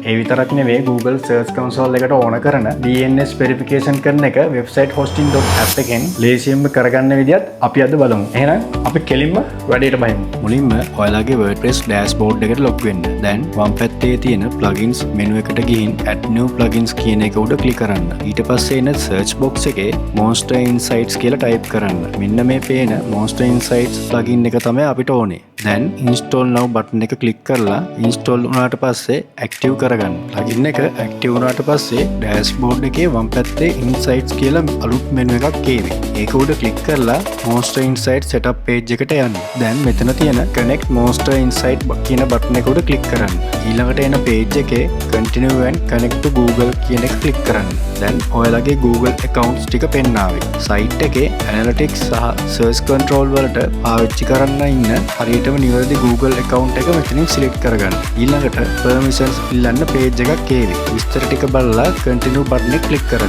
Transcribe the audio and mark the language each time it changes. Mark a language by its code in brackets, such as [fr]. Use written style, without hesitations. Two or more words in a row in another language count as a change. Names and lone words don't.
[si] ඒ විතරක් නෙවෙයි Google Search Console එකට ඕන කරන [en] DNS verification [si] කරන එක website hosting.app එකෙන් ලේසියෙන්ම කරගන්න විදිහත් අපි අද බලමු. එහෙනම් අපි කෙලින්ම වැඩේට බහිමු. මුලින්ම ඔයාලගේ WordPress dashboard එකට log වෙන්න. දැන් වම් පැත්තේ තියෙන [en] plugins menu [si] එකට ගිහින් [en] add new plugins [si] කියන එක උඩ ක්ලික් කරන්න. ඊට පස්සේ එන [en] search box [si] එකේ Monster Insights කියලා type කරන්න. මෙන්න මේ පේන Monster Insights plugin එක තමයි අපිට ඕනේ. දැන් [en] install now button [si] එක click කරලා install වුණාට පස්සේ active කරගන්න. plugin එක active වුණාට පස්සේ dashboard එකේ වම් පැත්තේ Insights කියලා අලුත් menu එකක් එවි. ඒක උඩ click කරලා Monster Insights [en] setup page [si] එකට යන්න. දැන් මෙතන තියෙන connect Monster Insight කියන button එක උඩ click කරන්න. ඊළඟට එන page එකේ [en] continue and connect to Google [si] කියන එක click කරන්න. දැන් ඔයාලගේ Google accounts ටික පෙන්නාවේ. site එකේ analytics සහ [en] search control [si] වලට පාවිච්චි කරන්න ඉන්න හරියටම නිවැරදි Google account එක මෙතනින් select කරගන්න. ඊළඟට permissions ඉල්ලන්න page එකක් එවි. විස්තර ටික බලලා [en] continue button [si] එක click කරන්න.